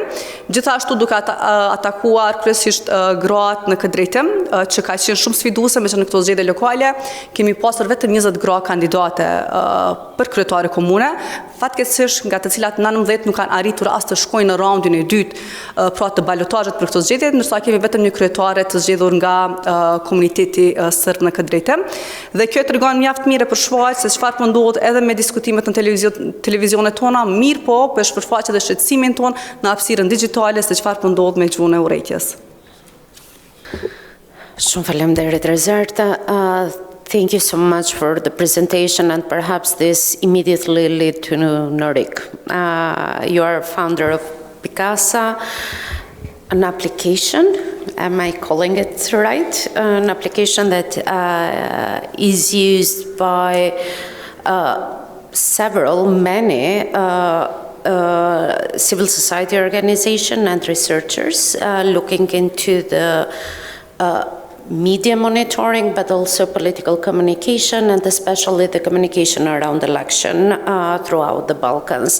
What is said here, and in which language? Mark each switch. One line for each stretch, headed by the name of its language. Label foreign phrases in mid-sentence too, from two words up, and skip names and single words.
Albanian: Gjithashtu duke atakuar kryesisht gratë në këtë drejtim, që ka qenë shumë sfiduese, me që në këto zgjedhje lokale kemi pasur vetëm 20 gra kandidate për kryetare komune, fatkeqësisht nga të cilat 19 nuk kanë arritur as të shkojnë në raundin e dytë pra të balotazhet për këto zgjedhje, ndërsa kemi vetëm një kryetare të zgjedhur nga komuniteti serb në këtë drejtim. Dhe kjo tregon mjaft mirë për shfaqje se çfarë po ndodh edhe me diskutimet në televizionet tona, mirë po për shpërfaqje dhe shqetësimin ton në hapësirën digjitale se çfarë po ndodh me gjuhën e urrejtjes. Shumë faleminderit Rezarta.
English: Thank you so much for the presentation, and perhaps this immediately lead to Norik. You are founder of Pikasa, an application, am I calling it right? An application that is used by many civil society organizations and researchers looking into the media monitoring, but also political communication, and especially the communication around election throughout the Balkans.